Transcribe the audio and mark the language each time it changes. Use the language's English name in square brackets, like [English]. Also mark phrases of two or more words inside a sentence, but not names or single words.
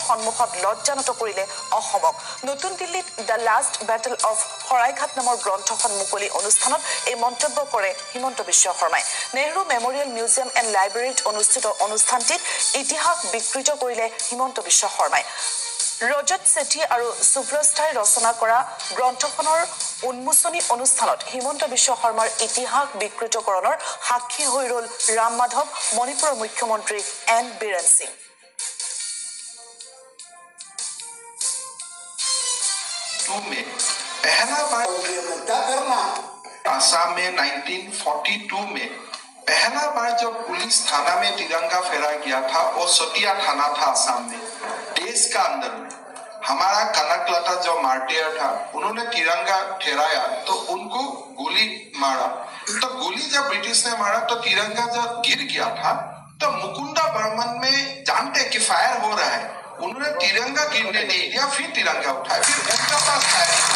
[Assamese] সন্মুখত লজ্জানত কৰিলে অসমক নতুন দিল্লীত দ্য লাষ্ট বেটেল অফ শৰাইঘাট নামৰ গ্ৰন্থখন মুকলি অনুষ্ঠানত এই মন্তব্য কৰে হিমন্ত বিশ্ব শৰ্মাই নেহৰু মেমৰিয়েল মিউজিয়াম এণ্ড লাইব্ৰেৰীত অনুষ্ঠিত অনুষ্ঠানটিত ইতিহাস বিকৃত কৰিলে হিমন্ত বিশ্ব শৰ্মাই ৰজত সেঠী আৰু সুব্ৰস্থাই ৰচনা কৰা গ্ৰন্থখনৰ উন্মোচনী অনুষ্ঠানত হিমন্ত বিশ্ব শৰ্মাৰ ইতিহাস বিকৃতকৰণৰ সাক্ষী হৈ ৰল ৰাম মাধৱ মণিপুৰৰ মুখ্যমন্ত্ৰী এন বীৰেন সিং [Hindi] पहला बार आसाम में 1942 में पहला बार जब पुलिस थाना में तिरंगा फहराया गया था वो सतिया थाना था आसाम में देश का अंदर में हमारा कनकलता जो मार्टियर था उन्होंने तिरंगा फहराया तो उनको गोली मारा तो गोली जब ब्रिटिश ने मारा तो तिरंगा जब गिर गया था तो मुकुंदा बर्मन में जानते कि फायर हो रहा है उन्होंने तिरंगा गिरने नहीं दिया फिर तिरंगा उठाया फिर उनका पास फायर